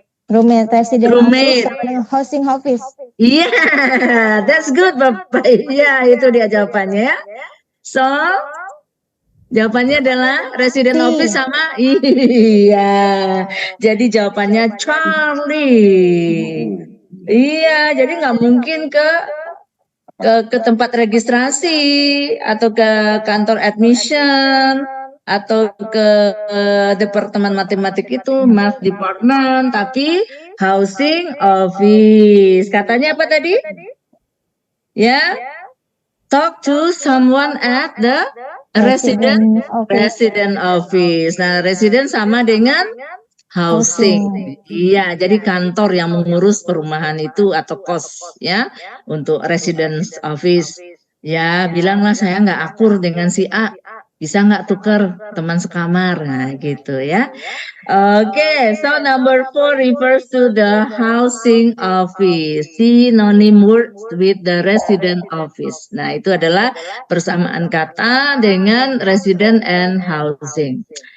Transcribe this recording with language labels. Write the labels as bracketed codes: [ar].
[en] Roommate, resident office, housing office. Yeah, that's good Bapak. [id] Iya, itu dia jawabannya. So, jawabannya adalah resident office sama iya. Jadi jawabannya Charlie. Iya, jadi nggak mungkin ke tempat registrasi atau ke kantor admission atau ke departemen matematik itu math department, tapi housing office. Katanya apa tadi? Ya, [en] talk to someone at the resident office. [id] Nah, resident sama dengan housing. Iya, jadi kantor yang mengurus perumahan itu atau kos ya untuk residence office. Ya, bilanglah saya nggak akur dengan si A. Bisa nggak tukar teman sekamar? Nah, gitu ya. [en] Oke, so number 4 refers to the housing office. Synonym words with the resident office. [id] Nah, itu adalah persamaan kata dengan resident and housing.